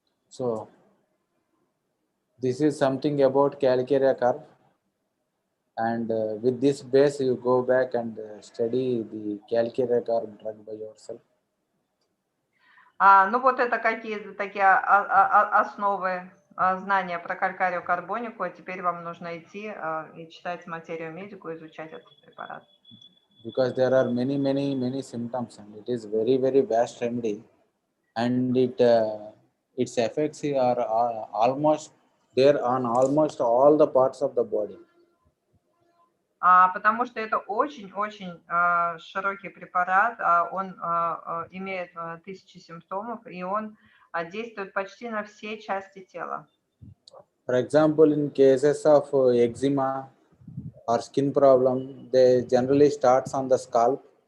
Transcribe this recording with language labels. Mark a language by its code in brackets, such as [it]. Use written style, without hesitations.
[en] So this is something about calcarea carb, and with this base you go back and study the calcarea carb drug by yourself. [ru] Ну вот это какие-то такие основы знания про калькарию карбонику, а теперь вам нужно идти и читать материю медику, изучать этот препарат. [en] Because there are many symptoms and it is very vast remedy, and its effects are almost there on almost all the parts of the body. [ru] Потому что это очень-очень широкий препарат, он имеет 1000 симптомов, и он действует почти на все части тела. [en] For example, in cases of eczema or skin problem, they generally starts on the scalp.